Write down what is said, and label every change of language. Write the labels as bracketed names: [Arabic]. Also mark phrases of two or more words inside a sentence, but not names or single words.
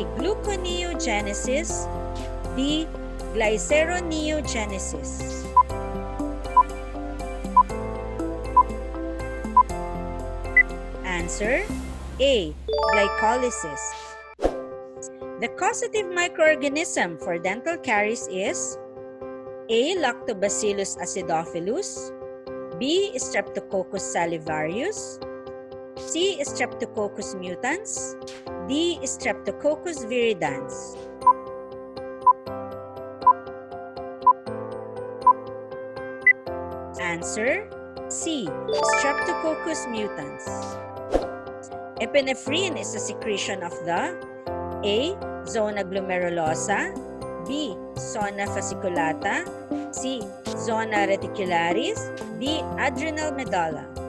[English] Gluconeogenesis, D. Glyceroneogenesis. Answer A. Glycolysis. The causative microorganism for dental caries is A. Lactobacillus acidophilus, B. Streptococcus salivarius, C. Streptococcus mutans, D. Streptococcus viridans. Answer C. Streptococcus mutans. Epinephrine is a secretion of the A. Zona glomerulosa, B. Zona fasciculata, C. Zona reticularis, D. Adrenal medulla.